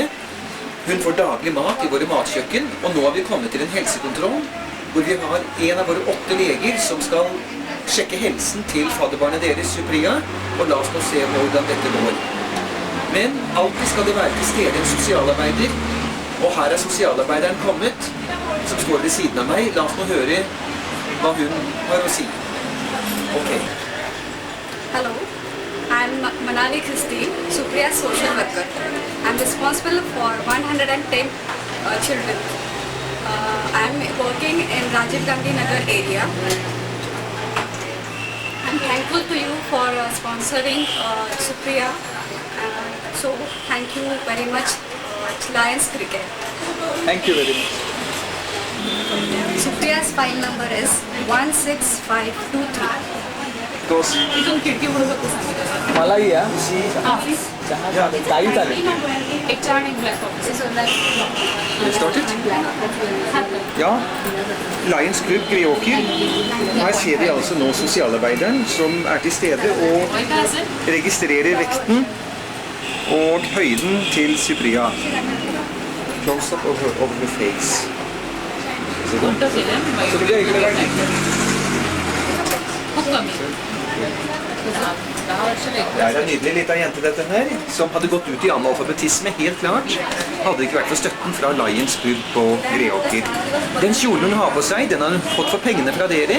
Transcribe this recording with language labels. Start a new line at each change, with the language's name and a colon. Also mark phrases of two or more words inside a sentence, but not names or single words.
Norwegian: Hun får daglig mat i våre matkjøkken, og nå har vi kommet til en helsekontroll, hvor vi har en av våre 8 leger som skal sjekke helsen til fadderbarnet deres, Supriya, og la oss nå se hvordan dette går. Men alltid skal det være til stede en sosialarbeider, og her sosialarbeideren kommet, som står ved siden av meg. La oss nå høre hva hun har å si. Ok.
English: Hello, I'm Manali Christie, Supriya's social worker. I'm responsible for 110 children. I'm working in Rajiv Gandhi Nagar area. I'm thankful to you for sponsoring Supriya. So thank you very much, Lions Cricket. Thank you very much. Supriya's file number is 16523.
Marathi: मलाई या काही चालेल. एक चहा आणि ब्लॅक कॉफी.
Norwegian: Startet? Ja, Lions Club Greåker. Her ser vi altså nå sosialarbeideren som til stede og registrerer vekten og høyden til Supriya.
English: Close up of the face. Supriya,
Marathi: इकडे काय?
Norwegian: Det en nydelig liten jente dette her, som hadde gått ut i analfabetisme, helt klart. Hadde det ikke vært for støtten fra Lions Club på Greåker. Den kjolen hun har på seg, den har hun fått for pengene fra dere.